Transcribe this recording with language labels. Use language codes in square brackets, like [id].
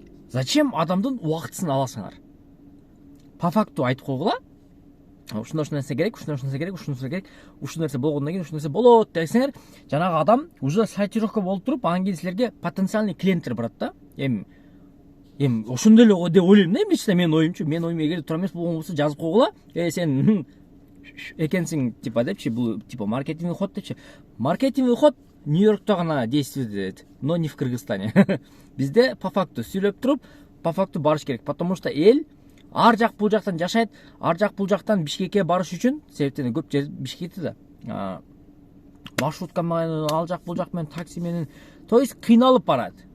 [ru] Зачем [ky] адамдын убактысын аласыңар? [ru] По факту [ky] айтып койгула. Ушундай нерсе керек, ушундай нерсе керек, ушундай керек, ушундай нерсе болгондон кийин ушундай нерсе болот десеңер, жанагы адам [ru] уже сортировка [ky] болуп туруп, анан кийин силерге [ru] потенциальный [ky] клиенттер барат да. Эми ошондой эле деп ойлойм да, эмне менин оюмчу. Менин оюм эгер туура эмес болгон болсо жазып койгула. Сен экенсиң [ru] типа [ky] депчи, бул [ru] типа маркетинговый ход [ky] депчи. [ru] Маркетинговый ход [ky] Нью-Йоркто гана [ru] действует, но не в Кыргызстане. [ky] Бизде [ru] по факту [ky] сүйлөп туруп, по факту барыш керек, [ru] потому что [ky] эл ар жак бул жактан жашайт, ар жак бул жактан Бишкекке барыш үчүн, себептен көп жер Бишкекте да. Маршрутка менен, ал жак бул жак менен, такси менен, [ru] то есть [ky] кыйналып барат.